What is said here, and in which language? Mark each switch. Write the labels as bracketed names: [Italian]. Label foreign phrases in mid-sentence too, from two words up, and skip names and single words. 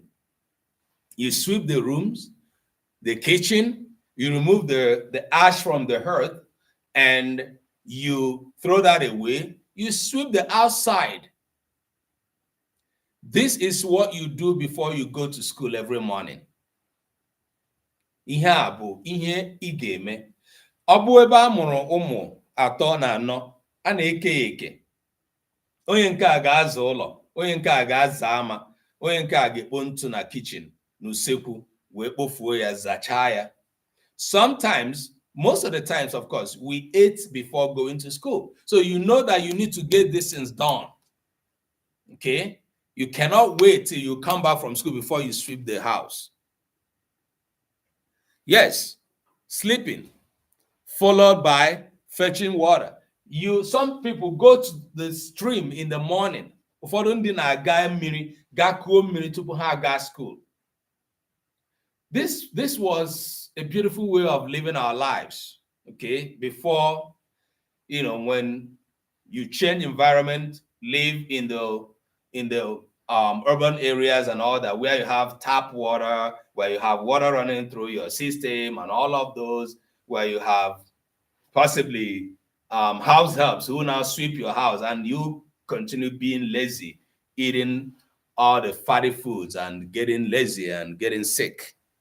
[English] You sweep the rooms, the kitchen, you remove the ash from the hearth, and you throw that away. You sweep the outside. This is what you do before you go to school every morning. [Igbo] Ihe a bụ ihe ị ga-eme. Ọ bụ ebe a mụrụ ụmụ atọ na anọ, a na-eke ya eke. Onye nke a ga-aza ụlọ, onye nke a ga-aza ama, onye nke a ga-ekpo ntụ na kitchen, n'usekwu, wee kpofuo ya, zachaa ya. [English] Sometimes, most of the times, of course, we ate before going to school. So you know that you need to get these things done. Okay? You cannot wait till you come back from school before you sweep the house. Yes, sleeping, followed by fetching water. Some people go to the stream in the morning. [Igbo] Ụfọdụ ndị na-aga mmiri, gakuo mmiri tupu ha aga school. [English] This was a beautiful way of living our lives, okay? Before, when you change environment, live in the urban areas and all that, where you have tap water, where you have water running through your system and all of those, where you have possibly house helps who now sweep your house, and you continue being lazy, eating all the fatty foods and getting lazy and getting sick.